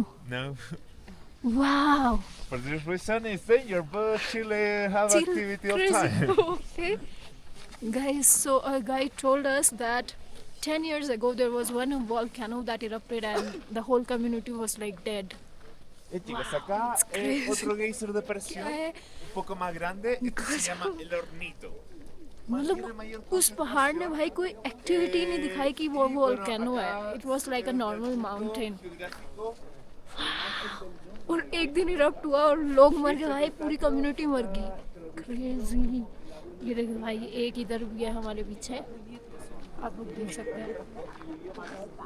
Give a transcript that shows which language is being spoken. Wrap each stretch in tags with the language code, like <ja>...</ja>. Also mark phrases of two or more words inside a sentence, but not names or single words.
<en>No. Wow. For this reason, it's danger, but Chile have Chill, activity all crazy. time. Okay. Guys, so a guy told us that 10 years ago there was one volcano that erupted and the whole community was like dead.</en> <es>Chicos, acá</es> <en>crazy.</en> <es>otro geyser de presión,</es> <hi>क्या है?</hi> <es>un poco más grande, este se llama el hornito.</es> <hi>मतलब उस पहाड़ ने भाई कोई एक्टिविटी नहीं दिखाई कि वो वोल्केनो है.</hi> <en>It was like a normal mountain.</en> <hi>और एक दिन इरप्ट हुआ और लोग मर गए भाई. पूरी कम्युनिटी मर गई. क्रेजी. ये देखो भाई, एक इधर भी है हमारे पीछे, आप लोग देख सकते हैं.</hi>